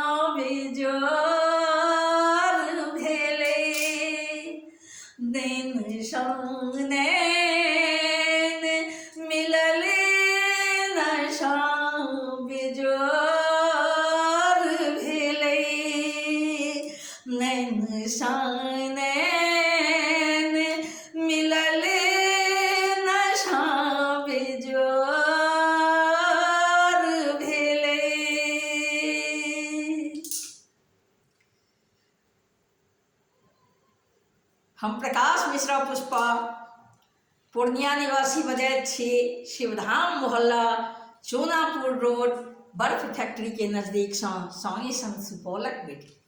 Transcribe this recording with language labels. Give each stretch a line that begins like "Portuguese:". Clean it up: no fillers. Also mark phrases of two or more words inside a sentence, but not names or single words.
Maithili: बेजोर भेलै नैन सान नैन मिलल नशा बेजोर भेलै नैन सान नैन मिलल नशा बेजोर भेलै। हम प्रकाश मिश्रा पुष्पा पूर्णिया निवासी बजैत छी शिवधाम मोहल्ला चोनापुर रोड बर्फ फैक्ट्री के नजदीक संगे संग सुपौलक बेटी।